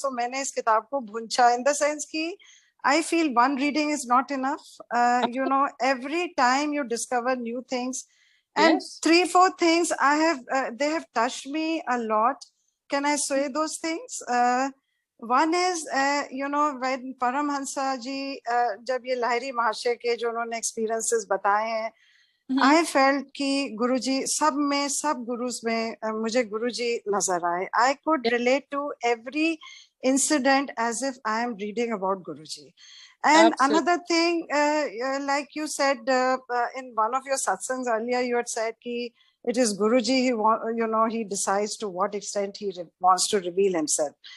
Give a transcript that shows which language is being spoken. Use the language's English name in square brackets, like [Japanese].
[English] So [Hindi] मैंने इस किताब को भूंचा [English] in the sense कि I feel one reading is not enough. Every time you discover new things, and 3-4 things they have touched me a lot. Can I say those things? One is, when Paramhansa ji, [Hindi] जब ये लाहिरी महाशय के जो उन्होंने experiences बताए हैं, [English] I felt [Hindi] कि गुरुजी सब गुरुज में मुझे गुरुजी नजर आए. [English] I could relate to every incident as if I am reading about Guruji. And another thing, like you said in one of your satsangs earlier, you had said कि it is Guruji, he decides to what extent he wants to reveal himself.